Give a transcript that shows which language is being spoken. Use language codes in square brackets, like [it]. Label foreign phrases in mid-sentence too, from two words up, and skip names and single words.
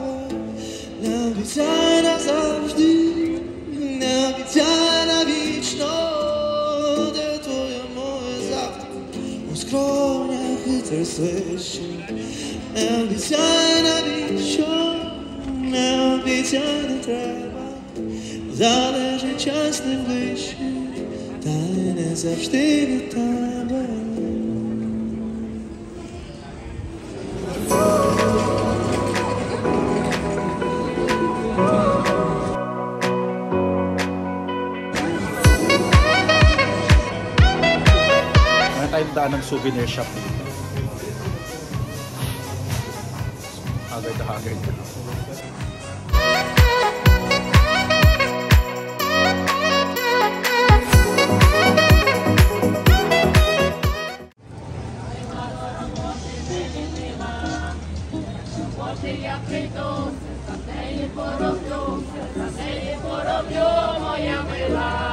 [uk] Не обіцяй назавжди, не обіцяй навічно, де твоє моє завтра у скронях вітер свище. Не обіцяй навіщо, не обіцяй, не треба, залежить час не ближче, та й не завжди від тебе. [tl] Meron tayong daan ng [en] souvenir shop [tl] dito. Haggard na haggard. [uk] Я прийду, за неї пороблю, за неї пороблю, моя мила.